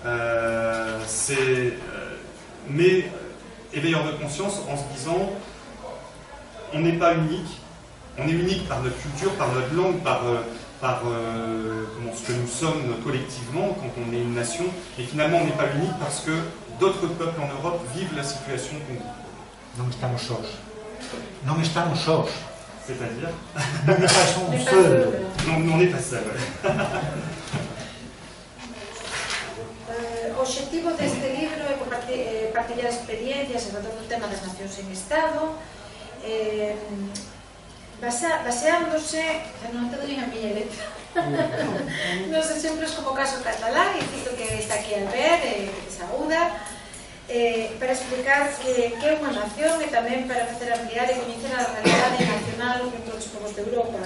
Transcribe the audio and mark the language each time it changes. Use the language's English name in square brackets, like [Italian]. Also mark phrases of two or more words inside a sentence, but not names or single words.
[French] Mais éveilleur de conscience en se disant on n'est pas unique, on est unique par notre culture, par notre langue, par ce que nous sommes collectivement quand on est une nation, et finalement on n'est pas unique parce que d'autres peuples en Europe vivent la situation qu'on vit. [Galician] Non estamos sós. Non estamos sós. [French] C'est-à-dire [Galician] non somos seuls. [French] Non, on n'est pas seul. [Galician] O obxectivo deste libro é partillar experiencias sobre todo o tema das nacións en Estado, baseándose, non te doy a miña letra, nos exemplos como o caso catalán, e cito que está aquí a ver, que te saúda, para explicar que é unha nación e tamén para facer ampliar e coñecer a realidade nacional en todos os povos de Europa.